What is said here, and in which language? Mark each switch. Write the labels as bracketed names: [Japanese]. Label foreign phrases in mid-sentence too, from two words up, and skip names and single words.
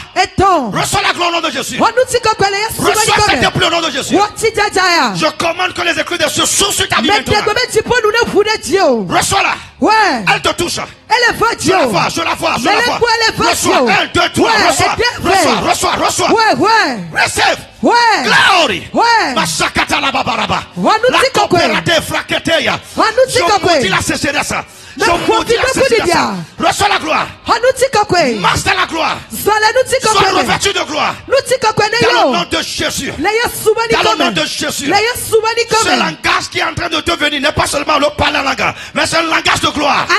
[French] Reçois la gloire au nom de Jésus. Reçois cette pluie au nom de Jésus. Je commande que les éclats de ce source sur ta vie maintenant. Reçois-la. Elle te touche. Je la vois. Reçois. 1, 2, 3. Reçois. Receive. Glory. Masakata la babaraba. La coopéra de fraqueteya. Je maudis la sécheresse. Je maudis la sécheresse. Reçois la gloire. Master la gloire. Sois revêtu de gloire. Dans le nom de Jésus. Dans le nom de Jésus. Ce langage qui est en train de devenir n'est pas seulement le parler langage, mais c'est un langage de gloire.